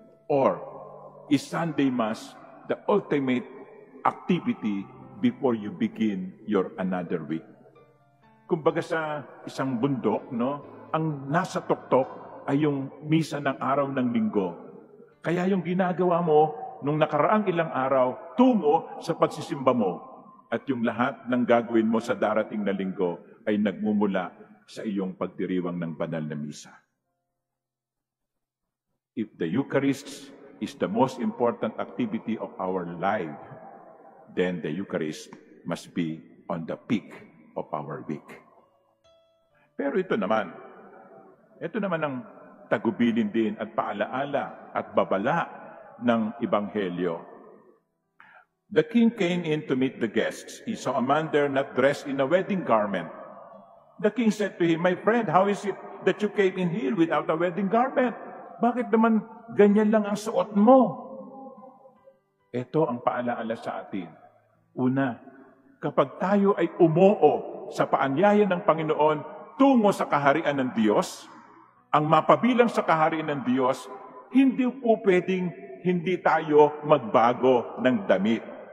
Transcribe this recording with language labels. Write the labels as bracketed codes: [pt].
[en] Or is Sunday Mass the ultimate activity before you begin your another week? [tl] Kumbaga sa isang bundok, ang nasa tuktok ay yung misa ng araw ng linggo. Kaya yung ginagawa mo nung nakaraang ilang araw, tungo sa pagsisimba mo. At yung lahat ng gagawin mo sa darating na linggo ay nagmumula sa iyong pagdiriwang ng banal na misa. [en] If the Eucharist is the most important activity of our life, then the Eucharist must be on the peak of our week. [tl] Pero ito naman ang tagubilin din at paalaala at babala ng Ebanghelyo. [en] The king came in to meet the guests. He saw a man there not dressed in a wedding garment. The king said to him, "My friend, how is it that you came in here without a wedding garment? [tl] Bakit naman ganyan lang ang suot mo?" Ito ang paalaala sa atin. Una, kapag tayo ay umoo sa paanyaya ng Panginoon tungo sa kaharian ng Diyos, ang mapabilang sa kaharian ng Diyos, hindi po pwedeng hindi tayo magbago ng damit.